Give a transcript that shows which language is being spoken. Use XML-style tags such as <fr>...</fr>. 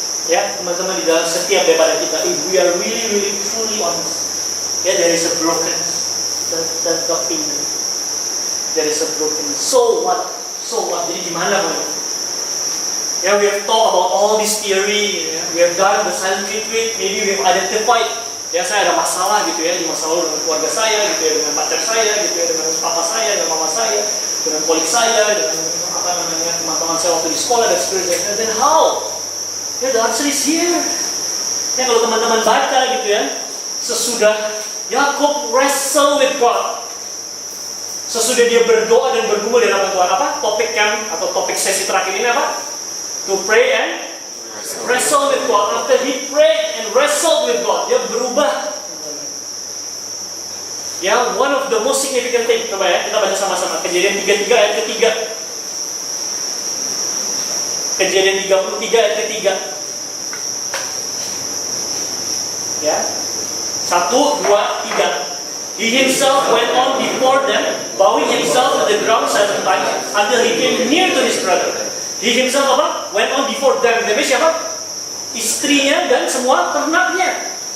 <en>Ya, teman-teman,</en> <id>di dalam setiap daripada kita,</id> <en>if we are really truly honest, ya, there is a brokenness. That's the opinion. There is a brokenness. So what?</en> <id>Jadi gimana, Bang?</id> <en>Ya, we have talked about all this theory. Ya. We have done the silent retreat. Maybe we have identified.</en> <id>Ya, saya ada masalah gitu ya, di masa lalu dengan keluarga saya gitu ya, dengan pacar saya gitu ya, dengan papa saya, dengan mama saya, dengan kolik saya, dengan teman-teman saya waktu di sekolah dan sebagainya.</id> <en>And then how?</en> <id>Ya,</id> <en>the answer is here.</en> <id>Ya, kalau teman-teman baca gitu ya, sesudah Yakub</id> <en>wrestle with God,</en> <id>sesudah dia berdoa dan bergumul di hadapan Tuhan, apa? Topik camp atau topik sesi terakhir ini apa?</id> <en>To pray and wrestle with God. After he prayed and wrestled with God,</en> <id>dia berubah. Ya,</id> <en>one of the most significant thing,</en> <id>coba ya, kita baca sama-sama. Kejadian 33 ayat ketiga. Kejadian 33 ayat ketiga. Ya. 1, 2, 3.</id> <en>He himself went on before them, bowing himself to the ground 7 times until he came near to his brother. He himself apa? Went on before them.</en> <id>Demi siapa? Istrinya dan semua ternaknya.</id>